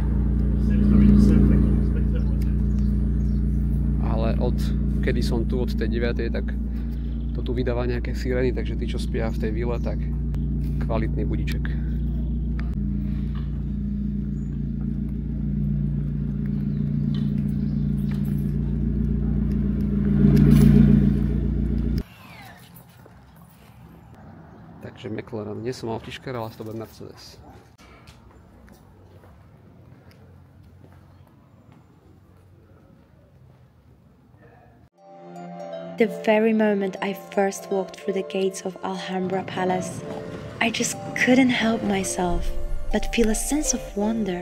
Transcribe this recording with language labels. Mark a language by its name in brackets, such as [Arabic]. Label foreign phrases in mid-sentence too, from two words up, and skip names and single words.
[Slovak] Ale od kedy som tu, od tej 9, tak to tu vydáva nejaké sirény, takže tí, čo spia v tej vile, tak kvalitný budíček. Takže McLaren, nie som autičkár, ale to bude Mercedes. [English] The very moment I first walked through the gates of Alhambra Palace, I just couldn't help myself but feel a sense of wonder.